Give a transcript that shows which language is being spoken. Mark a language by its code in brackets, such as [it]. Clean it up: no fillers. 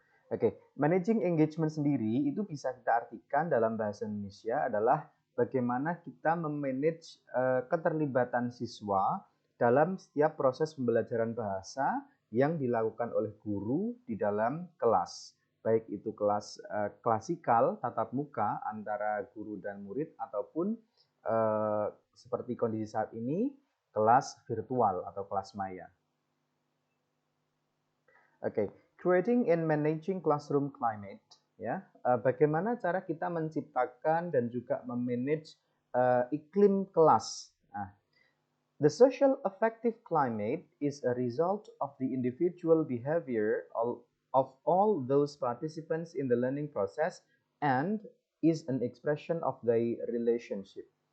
[id] Oke, managing engagement sendiri itu bisa kita artikan dalam bahasa Indonesia adalah bagaimana kita memanage keterlibatan siswa dalam setiap proses pembelajaran bahasa yang dilakukan oleh guru di dalam kelas. Baik itu kelas klasikal, tatap muka antara guru dan murid, ataupun seperti kondisi saat ini, kelas virtual atau kelas maya. [en] Oke, creating and managing classroom climate, ya. [id] Bagaimana cara kita menciptakan dan juga memanage iklim kelas. [en] Nah, the social affective climate is a result of the individual behavior of all those participants in the learning process and is an expression of the relationship.